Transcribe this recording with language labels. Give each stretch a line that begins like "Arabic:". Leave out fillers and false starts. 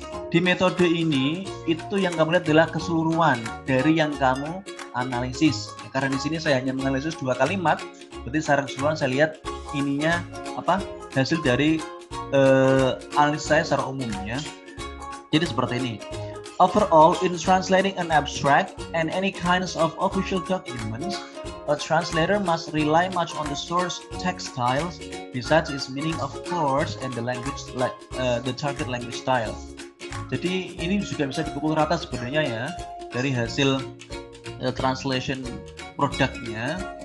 Indonesian: Di metode ini, itu yang kamu lihat adalah keseluruhan dari yang kamu analisis. Ya, karena di sini saya hanya menganalisis 2 kalimat, berarti secara keseluruhan saya lihat ininya apa hasil dari analisis saya secara umum ya. Jadi seperti ini.
English: Overall, in translating an abstract and any kinds of official documents, a translator must rely much on the source text styles, besides its meaning, of course, and the language, the target language style.
Indonesian: Jadi ini juga bisa dipukul rata sebenarnya ya dari hasil translation produknya.